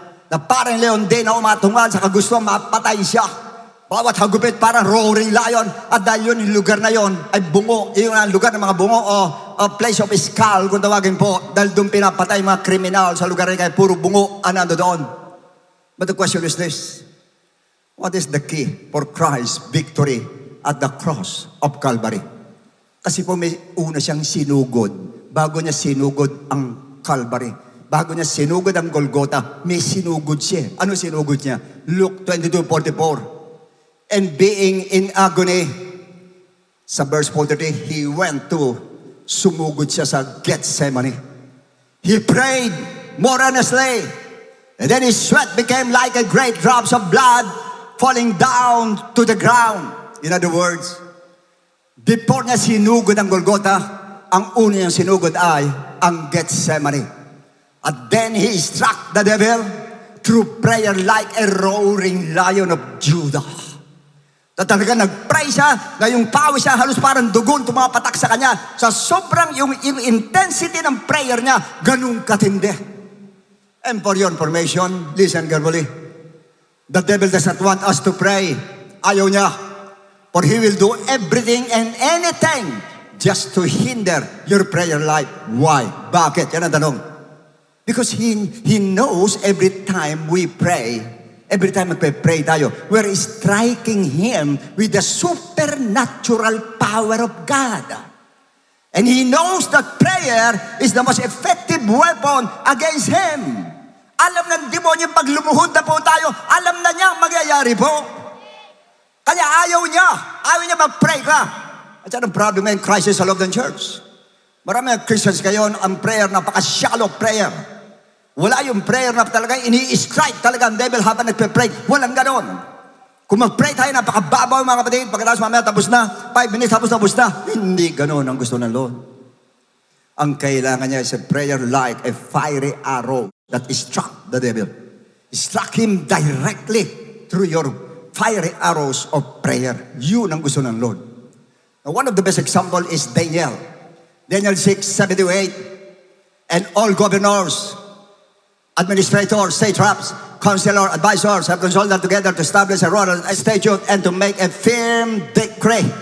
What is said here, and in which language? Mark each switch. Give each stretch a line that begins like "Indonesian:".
Filipino: Na parang leon din na umatungal sa kagustuhan mapatay siya. Bawat hagupit parang roaring lion. At dahil yun, yung lugar na yun ay bungo. Yung lugar ng mga bungo o place of skull kung tawagin po. Dahil doon pinapatay mga kriminal sa lugar na kaya puro bungo ang nando doon.
English: But the question is this: what is the key for Christ's victory at the cross of Calvary?
Filipino: Kasi po may una siyang sinugod. Bago niya sinugod ang Calvary, bago niya sinugod ang Golgotha, may sinugod siya. Ano sinugod niya? Luke 22:44.
English: And being in agony, sa verse 43, he went to,
Filipino: sumugod siya sa Gethsemane.
English: He prayed more earnestly, and then his sweat became like a great drops of blood falling down to the ground.
Filipino: In other words, before niya sinugod ang Golgotha, ang una niyang sinugod ay ang Gethsemane.
English: And then he struck the devil through prayer like a roaring lion of Judah.
Filipino: Na talaga nag-pray siya, na yung pawis siya halos parang dugon tumapatak sa kanya. Sa sobrang yung intensity ng prayer niya, ganun katindi.
English: And for your information, listen carefully. The devil does not want us to pray.
Filipino: Ayaw niya.
English: For he will do everything and anything just to hinder your prayer life. Why?
Filipino: Bakit? Yan ang tanong.
English: Because he knows every time we pray, every time
Filipino: magpe-pray tayo,
English: we're striking Him with the supernatural power of God. And He knows that prayer is the most effective weapon against Him.
Filipino: Alam ng demonyo, pag lumuhod na po tayo, alam na niya magyayari po. Kaya ayaw niya mag-pray ka. At yan ang problem in crisis sa loob ng church. Marami ng Christians ngayon, ang prayer, napaka-shallow prayer. Wala yung prayer na talaga ini-strike talaga ang devil habang nagpe-pray. Walang ganon. Kung mag-pray tayo, napakababaw mga kapatid. Pagkatapos mamaya tapos na, 5 minutes tapos na. Hindi ganon ang gusto ng Lord. Ang kailangan niya
English: is a prayer like a fiery arrow that struck the devil. Struck him directly through your fiery arrows of prayer.
Filipino: Yun ang gusto ng Lord.
English: Now, one of the best example is Daniel. Daniel 6:7-8. And all governors, administrators, satraps, counselors, advisors have consulted together to establish a royal statute and to make a firm decree.